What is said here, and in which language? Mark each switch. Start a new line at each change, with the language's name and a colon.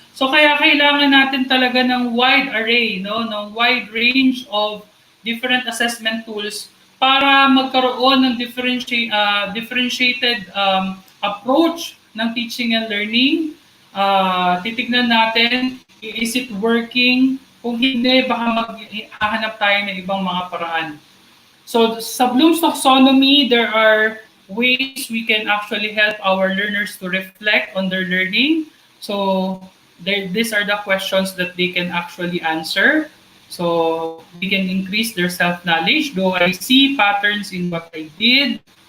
Filipino: So kaya kailangan natin talaga ng
English: wide array,
Filipino: no, ng
English: wide range of different assessment tools
Filipino: para magkaroon ng differentiated approach ng
English: teaching and learning.
Filipino: Titignan natin,
English: is it working?
Filipino: Kung hindi, baka maghahanap tayo ng ibang mga paraan. So sa
English: Bloom's taxonomy, there are ways we can actually help our learners to reflect on their learning. So these are the questions that they can actually answer. So they can increase their self-knowledge. Do I see patterns in what I did?